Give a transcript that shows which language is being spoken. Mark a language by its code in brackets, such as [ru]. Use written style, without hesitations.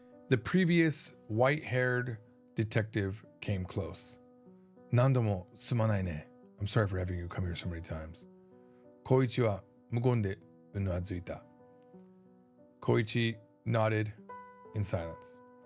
[en] The previous white-haired detective came close. [ja] 何度もすまないね。 [en] I'm sorry for having you come here so many times. [ja] 小一は無言でうなずいた。 [en] 小一 nodded in silence.